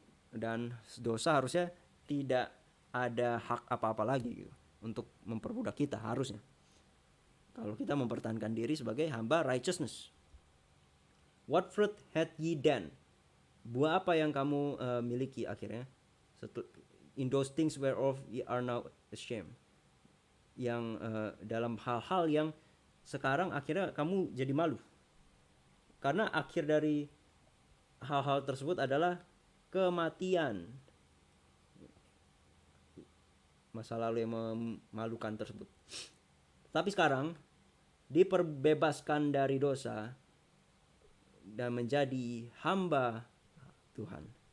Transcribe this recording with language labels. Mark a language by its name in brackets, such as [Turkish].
[Indonesian] Dan dosa harusnya tidak ada hak apa-apa lagi gitu, untuk memperbudak kita harusnya. Kalau kita mempertahankan diri sebagai hamba righteousness. [English] What fruit had ye then? [Indonesian] Buah apa yang kamu miliki akhirnya? [English] In those things whereof ye are now ashamed. [Indonesian] Yang dalam hal-hal yang sekarang akhirnya kamu jadi malu. Karena akhir dari hal-hal tersebut adalah kematian. Masa lalu yang memalukan tersebut. Tapi sekarang diperbebaskan dari dosa dan menjadi hamba Tuhan.